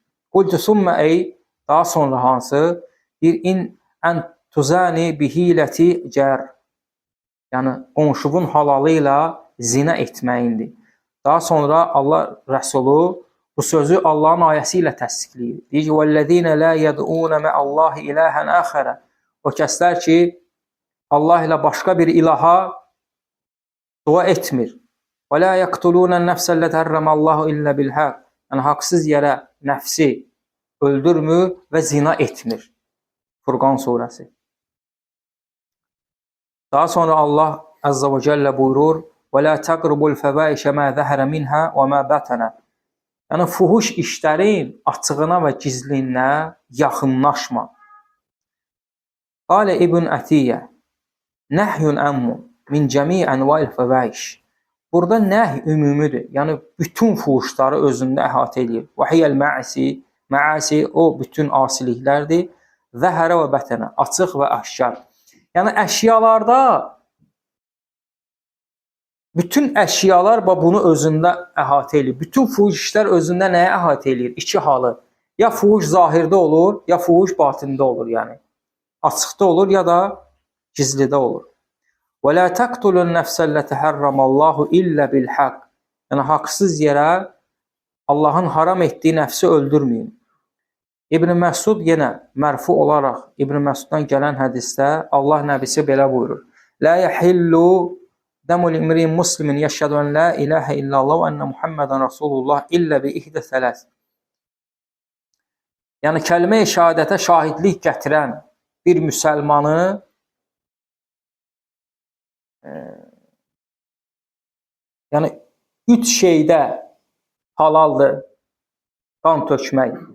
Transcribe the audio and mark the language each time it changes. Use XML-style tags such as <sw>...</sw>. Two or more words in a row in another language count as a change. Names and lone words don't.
<ar>قلت ثم أي,</ar> <az>daha sonra hansı?</az> <ar>deyir, أن تزاني بحليلة جار.</ar> <az>Yəni, qonşuvun halalı ilə zina etməyindir. Daha sonra Allah Rəsulu bu sözü Allahın ayəsi ilə təsdiqləyir. Deyir ki,</az> <ar>وَالَّذِينَ لَا يَدْعُونَ مَعَ اللّٰهِ إِلَٰهًا آخَرَ.</ar> <az>O kəslər ki, Allah ilə başqa bir ilaha dua etmir.</az> <ar>وَلَا يَقْتُلُونَ النَّفْسَ الَّتِي حَرَّمَ اللّٰهُ إِلَّا بِالْحَقِّ.</ar> <az>Yəni, haqsız yerə nəfsi öldürmür və zina etmir. Furqan surəsi. Daha sonra Allah Azza və Cəllə buyurur,</az> <ar>وَلَا تَقْرُبُوا الْفَوَاحِشَ مَا ظَهَرَ مِنْهَا وَمَا بَطَنَ.</ar> <az>Yəni, fuhuş işlərin açığına və gizlinə yaxınlaşma.</az> <ar>قال ابن عطية، نهي عام من جميع أنواع الفواحش.</ar> <az>Burada nəhy ümumidir. Yəni, bütün fuhuşları özündə əhatə edir.</az> <ar>وهي المعاصي,</ar> <az>o bütün asiliklərdir.</az> <ar>ظهر وبطن,</ar> <az>açıq və aşkar. Yəni, əşyalarda, bütün əşyalar bunu özündə əhatə edir. Bütün fuhuş işlər özündə nəyə əhatə edir? İki halı. Ya fuhuş zahirdə olur, ya fuhuş batində olur. Yəni, açıqda olur, ya da gizlidə olur.</az> <ar>وَلَا تَقْتُلُوا النَّفْسَ الَّتِي حَرَّمَ اللّٰهُ إِلَّا بِالْحَقِّ.</ar> <az>Yəni, haqsız yerə Allahın haram etdiyi nəfsi öldürməyin. İbn Məsud yenə mərfu olaraq İbn Məsuddan gələn hədisdə Allah nəbisi belə buyurur.</az> <ar>لَا يَحِلُّ دَمُ الْإِمْرِئِ مُسْلِمٍ يَشْهَدُ أَنْ لَا إِلَٰهَ إِلَّا اللّٰهُ وَأَنَّ مُحَمَّدًا رَسُولُ اللّٰهِ إِلَّا بِإِحْدَى ثَلَاثٍ.</ar> <az>Yəni, kəlmə-i şəhadətə şahidlik gətirən bir müsəlmanı yəni, üç şeydə halaldır qan tökmək.</az>